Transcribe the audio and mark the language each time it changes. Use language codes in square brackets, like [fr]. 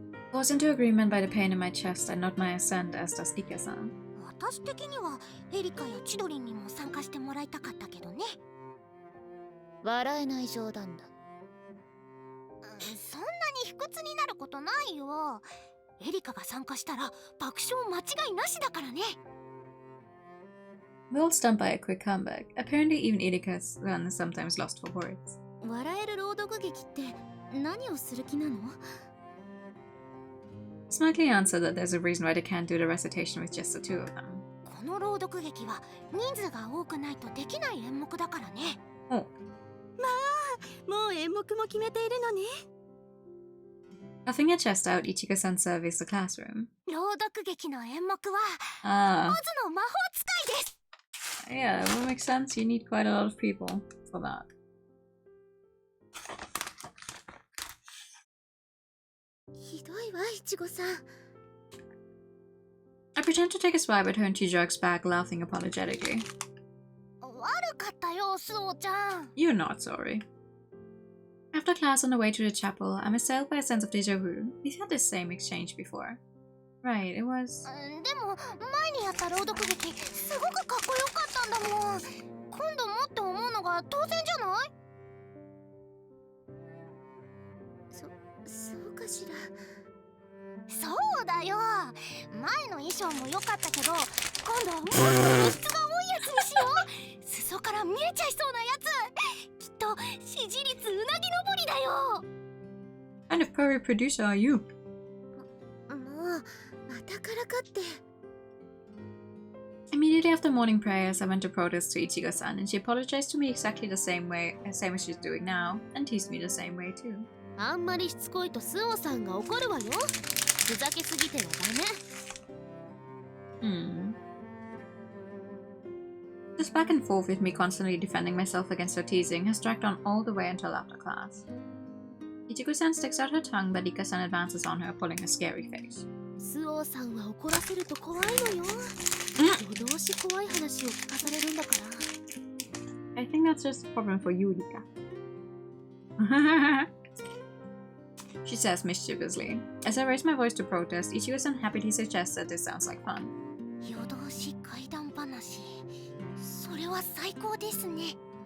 [en] Forced into agreement by the pain in my chest, I nod my assent, as does Ika-san. [ja] 私的にはエリカやチドリンにも参加してもらいたかったけどね。笑えない冗談だ。そんなに卑屈になることないよ。エリカが参加したら爆笑間違いなしだからね。 [en] We're all stunned by a quick comeback. Apparently even Erika-san is sometimes lost for words. [ja] 笑える朗読劇って何をする気なの？ [en] Smartly answered that there's a reason why they can't do the recitation with just the two of them. [ja] この朗読劇は人数が多くないとできない演目だからね。 Oh. まあ、もう演目も決めているのね。 [en] Puffing her chest out, Ichigo-san surveys the classroom. [ja] 朗読劇の演目は、 Ah. オズの魔法使いです。 [en] Yeah, that would make sense. You need quite a lot of people for that. [ja] ひどいわ、イチゴさん。 [en] I pretend to take a swipe at her and she jerks back, laughing apologetically. [ja] 悪かったよ、スオちゃん。 [en] You're not sorry. After class on the way to the chapel, I'm assailed by a sense of déjà vu. We've had this same exchange before. Right, it was... [ja] でも、前にやった朗読劇、すごくかっこよかったんだもん。今度もって思うのが当然じゃない？そうかしら。そうだよ。前の衣装も良かったけど、今度はもっと露出が多いやつにしよう。裾から見えちゃいそうなやつ。きっと支持率うなぎ登りだよ。 [en] What kind of furry producer are you? [ja] もう、またからかって。 [en] Immediately after morning prayers, I went to protest to Ichigo-san, and she apologized to me exactly the same as she's doing now, and teased me the same way too. [ja] あんまりしつこいとスオさんが怒るわよ。ふざけすぎてはダメ。 [en] This back and forth with me constantly defending myself against her teasing has dragged on all the way until after class. Ichigo-san sticks out her tongue, but Ika-san advances on her, pulling a scary face. [ja] スオさんは怒らせると怖いのよ。夜通し怖い話を聞かされるんだから。 [en] I think that's just a problem for you, Ika. She says mischievously. As I raise my voice to protest, Ichigo-san happily suggests that this sounds like fun. [ja] 夜通し怪談話。それは最高ですね。